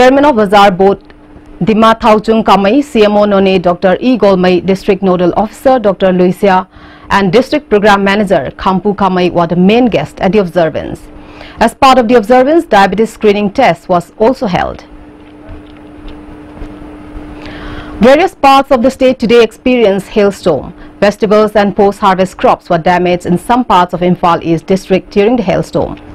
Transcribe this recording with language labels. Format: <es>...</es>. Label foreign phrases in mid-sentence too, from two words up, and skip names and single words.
<en>Chairman of Bazaar Board Dima Thauchung Kamai, CMO None Dr. E. Golmai, District Nodal Officer Dr. Lucia, and District Program Manager Kampu Kamai were the main guests at the observance. As part of the observance, diabetes screening test was also held. Various parts of the state today experienced hailstorm. Vegetables and post-harvest crops were damaged in some parts of Imphal East District during the hailstorm.</en>